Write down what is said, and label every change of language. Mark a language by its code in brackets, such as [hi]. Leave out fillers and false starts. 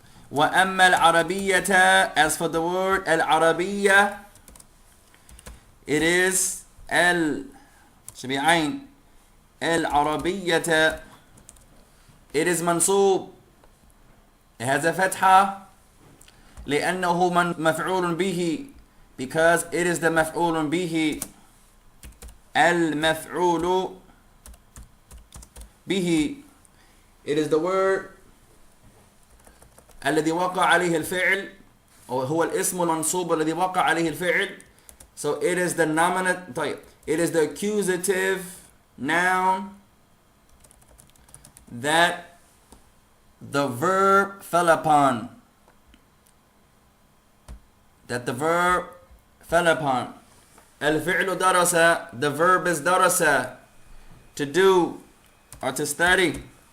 [ar] وأما العربية, [en] as for the word العربية, it is should be عين. العربية, it is منصوب. It has a فتحة [ar] لأنه مفعول به, [en] because it is the مفعول به. [ar] المفعول به, [en] it is the word [ar] الذي وقع عليه الفعل, أو هو الاسم المنصوب الذي وقع عليه الفعل. [en] So it is the nominative, طيب, it is the accusative noun that the verb fell upon. That the verb fell upon. الفعل درس, the verb is درس, to do or to study.